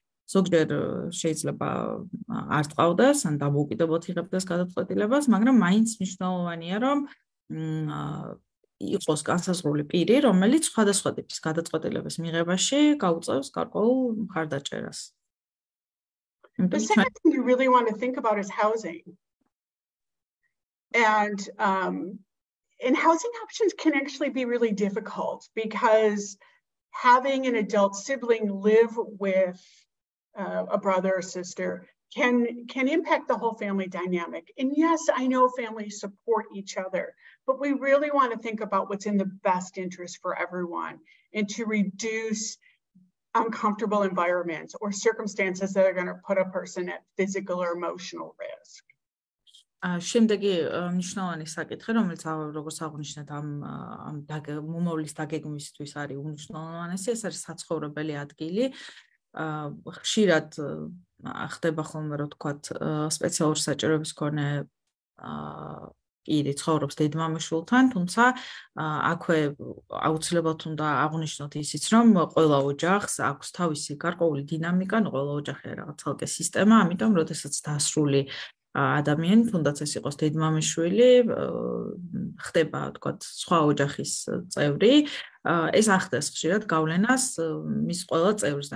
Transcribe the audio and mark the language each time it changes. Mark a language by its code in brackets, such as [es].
[ka] ზოგჯერ შეიძლება არ წავდეს ან დამოუკიდებლად იღებდეს გადაწყვეტილებას, მაგრამ მაინც მნიშვნელოვანია რომ იყოს განსაზღვრული პირი, რომელიც სხვადასხვა ტიპის გადაწყვეტილების მიღებაში გაუწევს გარკვეულ მხარდაჭერას. [en] The second thing you really want to think about is housing. And housing options can actually be really difficult because having an adult sibling live with a brother or sister can impact the whole family dynamic. And yes, I know families support each other, but we really want to think about what's in the best interest for everyone and to reduce uncomfortable environments or circumstances that are going to put a person at physical or emotional risk. [ka] შემდეგი მნიშვნელოვანი საკითხი, რომელიც როგორც აღნიშნეთ, ამ მომავლის დაგეგმვისთვის არის უმნიშვნელოვანესი, ეს არის საცხოვრებელი ადგილი. ხშირად ხდება ხოლმე, რომ თქვათ, სპეციალური საჭიროების მქონე პირი ცხოვრობს დედმამიშვილთან, თუმცა აქვე აუცილებლად უნდა აღვნიშნოთ ისიც, რომ ყველა ოჯახს აქვს თავისი გარკვეული დინამიკა, ყველა ოჯახი არის რაღაც ცალკე სისტემა, ამიტომ როდესაც დასრული ადამიანი, თუნდაც ეს იყოს დედმამიშვილი, ხდება, თქვათ, სხვა ოჯახის წევრი, ეს ახდენს ხშირად გავლენას მის ყველა წევრს.